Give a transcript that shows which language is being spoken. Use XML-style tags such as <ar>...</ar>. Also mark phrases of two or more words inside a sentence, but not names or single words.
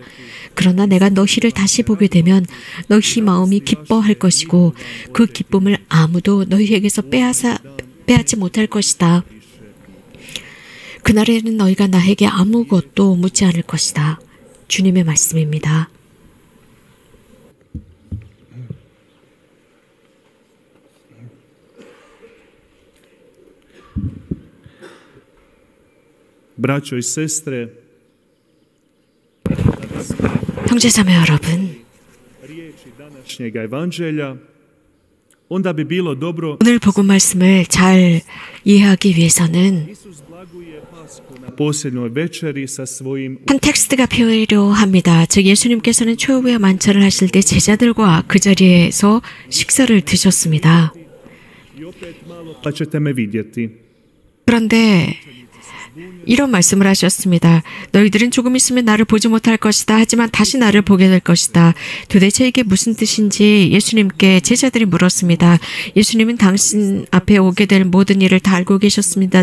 <ko>그러나 내가 너희를 다시 보게 되면 너희 마음이 기뻐할 것이고 그 기쁨을 아무도 너희에게서 빼앗지 못할 것이다. 그날에는 너희가 나에게 아무것도 묻지 않을 것이다. 주님의 말씀입니다.</ko> <hr>braćo i sestre,</hr> <ko>형제자매 여러분,</ko> <hr>riječi današnjega evanđelja, onda bi bilo dobro</hr> <ko>오늘 복음 말씀을 잘 이해하기 위해서는</ko> <hr>na posljednjoj večeri sa svojim</hr> <ko>한 텍스트가 필요합니다. 즉 예수님께서는 초유의 만찬을 하실 때 제자들과 그 자리에서 식사를 드셨습니다.</ko> <hr>i opet malo pa ćete me vidjeti.</hr> <ko>그런데 이런 말씀을 하셨습니다. 너희들은 조금 있으면 나를 보지 못할 것이다. 하지만 다시 나를 보게 될 것이다. 도대체 이게 무슨 뜻인지 예수님께 제자들이 물었습니다. 예수님은 당신 앞에 오게 될 모든 일을 다 알고 계셨습니다.</ko>